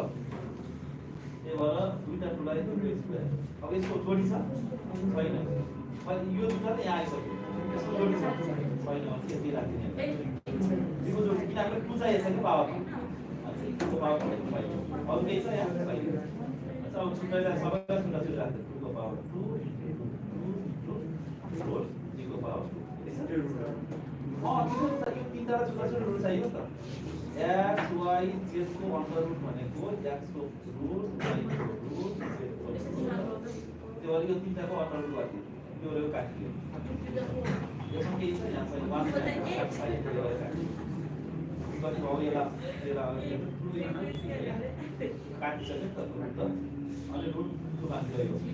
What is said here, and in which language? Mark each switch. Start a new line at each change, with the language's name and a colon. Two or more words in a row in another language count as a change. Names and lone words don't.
Nepali: त्यही भएर दुईटा टुलाई अब यसको जोडी छ छैन अनि यो दुईटा त यहाँ आइसक्यो यसको जोडी छ छैन भने यति राख्दिने यसको जोडी किनभने 2 चाहिएको छ कि पावर को पावर लेख्नु भयो अरु केही छ यहाँ छैन अच्छा अब छुट्टाइलाई सबैलाई छुट्टा छुट्टा राख्दै 2 को पावर 2 4 3 को पावर 2 यो तीनटा छुट्टा छुट्टा रुट चाहियो त x y z को
English: under root
Nepali: भनेको x को रूट y को रूट z को रूट त्यो यो तीनटाको
English: under root
Nepali: गर्दिनु यो रे काटियो यसमा के छ यहाँ चाहिँ 1 साइड गरेर कति भयो यसलाई काटिसक्यो त रूट अनि रूट को बाँकी रह्यो